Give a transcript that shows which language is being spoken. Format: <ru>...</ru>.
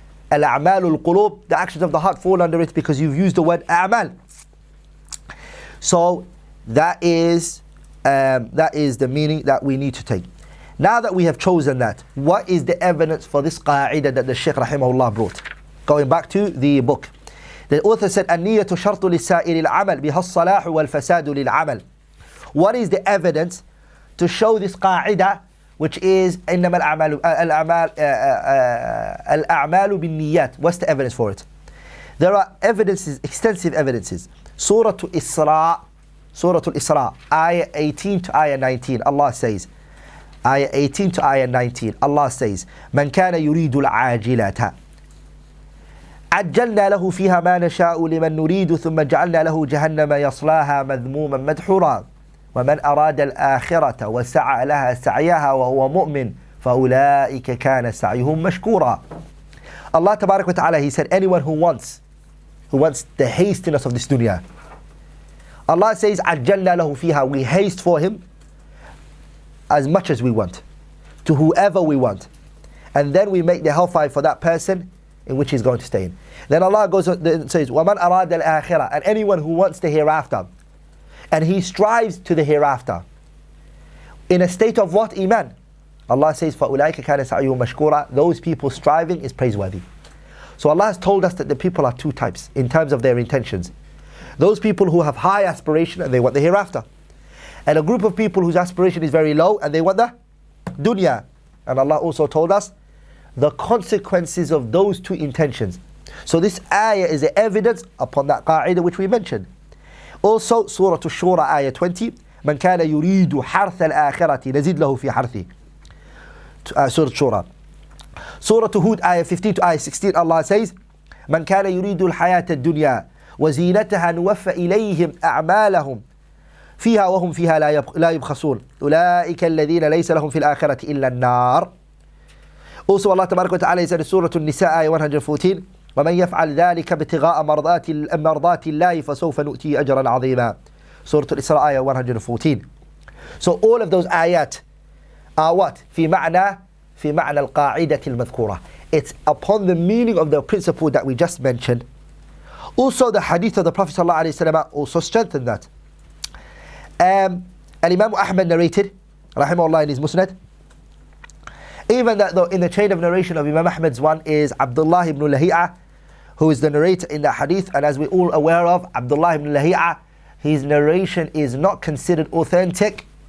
<en>Al-a'malul qulub, the actions of the heart fall under it because you've used the word a'mal. So that is the meaning that we need to take. Now that we have chosen that, what is the evidence for this qa'idah that the Shaykh rahimahullah brought? Going back to the book. The author said,</en> <ar>النية شرط للسائر العمل بها الصلاح والفساد للعمل.</ar> <en>What is the evidence to show this qa'idah, which is</en> <ar>إنما الأعمال بالنيات?</ar> <en>What's the evidence for it? There are evidences, extensive evidences. Surah Al-Isra, ayah 18 to ayah 19, Allah says,</en> <ar>ayah 18 to ayah 19, Allah says, من كان يريد العاجلة عجلنا له فيها ما نشاء لمن نريد ثم جعلنا له جهنم يصلاها مذموما مدحورا ومن أراد الآخرة وسعى لها سعيها وهو مؤمن فأولئك كان سعيهم مشكورا.</ar> <en>Allah Tabarak wa Ta'ala, He said, anyone who wants the hastiness of this dunya, Allah says,</en> <ar>عجلنا له فيها,</ar> <en>we haste for him as much as we want, to whoever we want, and then we make the hellfire for that person in which he's going to stay in. Then Allah goes and says,</en> <ar>وَمَنْ أَرَادَ الْآخِرَةِ,</ar> <en>and anyone who wants the hereafter, and he strives to the hereafter, in a state of what? Iman. Allah says,</en> <ar>فَأُولَٰئِكَ كَانَ سَعْيُهُمْ مَشْكُورًا,</ar> <en>those people striving is praiseworthy. So Allah has told us that the people are two types in terms of their intentions. Those people who have high aspiration and they want the hereafter. And a group of people whose aspiration is very low and they want the dunya. And Allah also told us the consequences of those two intentions. So this ayah is an evidence upon that qa'idah which we mentioned. Also, Surah Ash-Shura, ayah 20,</en> <ar>من كان يريد حرث الآخرة نزد له في حرثه.</ar> <en>Surah Shura. Surah Hud, ayah 15 to ayah 16, Allah says,</en> <ar>من كان يريد الحياة الدنيا وزينتها نوفى إليهم أعمالهم فيها وهم فيها لا يبخسون أولئك الذين ليس لهم في الآخرة إلا النار. Also Allah تبارك وتعالى</ar> <en>said in Surah An-Nisa, ayah 114,</en> <ar>ومن يفعل ذلك ابتغاء مرضات الله فسوف نؤتيه أجرا عظيما.</ar> <en>Surah Al-Isra, ayah 114. So all of those ayat are what?</en> <ar>في معنى القاعدة المذكورة.</ar> <en>It's upon the meaning of the principle that we just mentioned. Also the hadith of the Prophet ﷺ also strengthened that. And Imam Ahmad narrated, rahimahullah, in his Musnad, even that though in the chain of narration of Imam Ahmad's one is Abdullah ibn Lahi'a, who is the narrator in the hadith, and as we're all aware of, Abdullah ibn Lahi'a, his narration is not considered authentic.</en>